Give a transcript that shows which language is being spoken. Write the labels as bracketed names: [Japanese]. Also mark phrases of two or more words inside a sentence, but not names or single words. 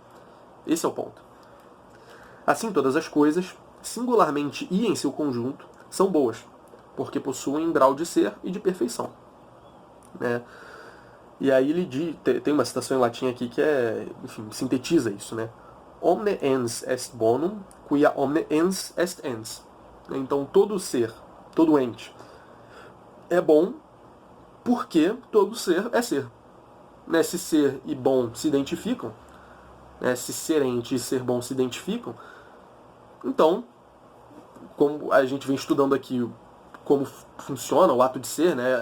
[Portuguese] Esse é o ponto. Assim, todas as coisas, singularmente e em seu conjunto, são boas, porque possuem grau de ser e de perfeição. Né? E aí ele diz, tem uma citação em latim aqui que enfim, sintetiza isso, né? [Latin] Omne ens est bonum, quia omne ens est ens. [Portuguese] Então todo ser, todo ente, é bom porque todo ser é ser. Né? Se ser e bom se identificam, né? Se ser ente e ser bom se identificam, então, como a gente vem estudando aqui como funciona o ato de ser, né?